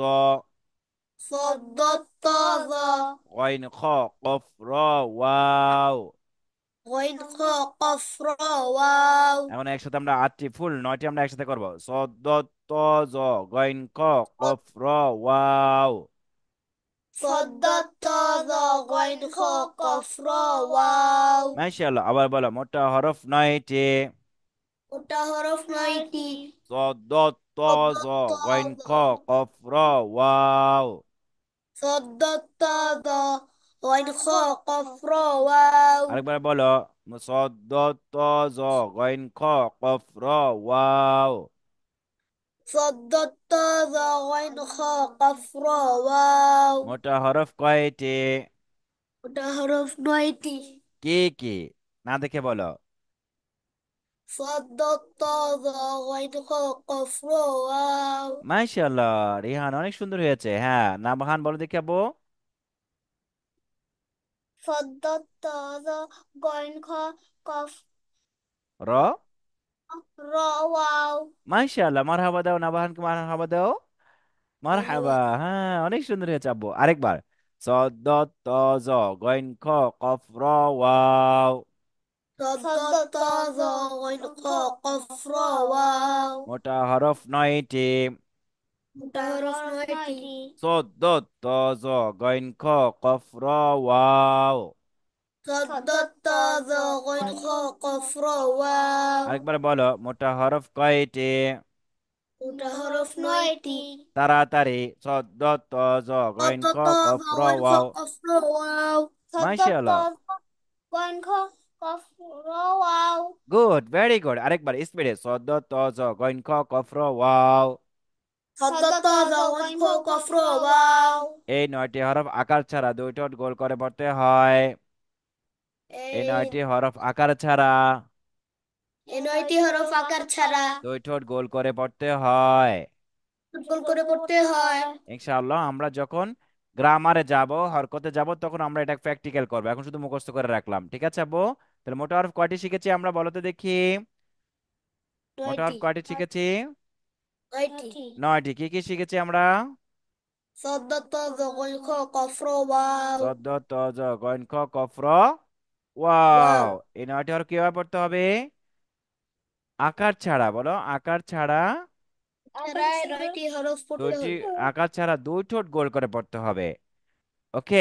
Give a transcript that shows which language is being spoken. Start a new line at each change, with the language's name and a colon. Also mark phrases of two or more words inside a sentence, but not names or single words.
Arabic: صد ض غين، خ، قاف، را، واو. غين خا قف را واو
Bangla: এখন একসাথে আমরা 8টি, ফুল 9টি আমরা একসাথে করব।
Arabic: صاد، طا، ظا، غين، خ، قاف، را، واو. صد ض غين خا قف را واو
Bangla: মাশাআল্লাহ। আবার বলো মোটা হরফ 9টি। মোটা হরফ 9টি
Arabic: صاد، طا, صد ظا، غين, ض خ، قاف، را، واو. صد ض غين خاء قاف را واو.
Bangla: আরেকবার বলো।
Arabic: صاد ضاد طا ظا غين خ قاف را واو. صد تا ذا غين خاء قاف را واو.
Bangla: মোটা হরফ কয়টি? ওটা হরফ নয়টি। কি কি? না দেখে বলো।
Arabic: صد تا ذا غين خاء قاف را واو.
Bangla: মাশাআল্লাহ, রিহান অনেক সুন্দর হয়েছে। হ্যাঁ, নাবহান বলো দেখে আব্বু।
Arabic: صد تا ذا غين خاء قاف র। را واو.
Bangla: মাশাআল্লাহ, মারহাবা দাও, নাবহানকে মারহাবা দাও। মারহাবা।
Arabic: مرحبا.
Bangla: হ্যাঁ, অনেক সুন্দর হয়েছে আব্বু। আরেকবার।
Arabic: صاد ضاد طا ظا غين خ قاف را واو. صد تا ذا غين خاء قاف را واو.
Bangla: মোটা হরফ নয়টি। ওটা হরফ নয়টি।
Arabic: صاد ضاد طا ظا غين خ قاف را واو. صد تا ذا غين خاء قاف را واو.
Bangla: আরেকবার বলো, মোটা হরফ কয়টি? ওটা হরফ নয়টি। তাড়াতাড়ি।
Arabic: صاد ضاد طا ظا غين صد خ تا কফ ذا র غين ওয়াও। خاء قاف را واو. صد تا
Bangla: মাশাআল্লাহ।
Arabic: غين خاء قاف را واو.
English: good, very good.
Bangla: আরেকবার স্পিডে।
Arabic: صاد ضاد طا ظا غين خ قاف را واو. صد تا ذا غين خاء قاف را واو.
Bangla: এই নয়টি হরফ আকার ছাড়া দুই ঠোঁট গোল করে পড়তে হয়। এই নয়টি এই হরফ আকার ছাড়া এই নয়টি হরফ আকার ছাড়া দুই ঠোঁট গোল করে পড়তে হয়। গোল করে পড়তে হয়। ইনশাআল্লাহ আমরা যখন গ্রামারে যাব, হরকতে যাব, তখন আমরা এটা প্র্যাকটিক্যাল করবো। এখন শুধু মুখস্থ করে রাখলাম, ঠিক আছে আব্বু? তাহলে মোটা হরফ কয়টি শিখেছি আমরা, বলো তো দেখি। মোটা হরফ নয়টি। কয়টি শিখেছি? নয়টি। নয়টি। কি কি শিখেছি আমরা?
Arabic: صد تا ذا غين خاء قاف را واو. صاد طاظا غين خ قافرا واو. واو.
Bangla: এই নয়টি হরফ কিভাবে পড়তে হবে? আকার ছাড়া, বলো আকার ছাড়া। ছাড়াই নয়টি হরফ পড়তে দুইটি হবে। আকার ছাড়া দুই ঠোঁট গোল করে পড়তে হবে। ওকে।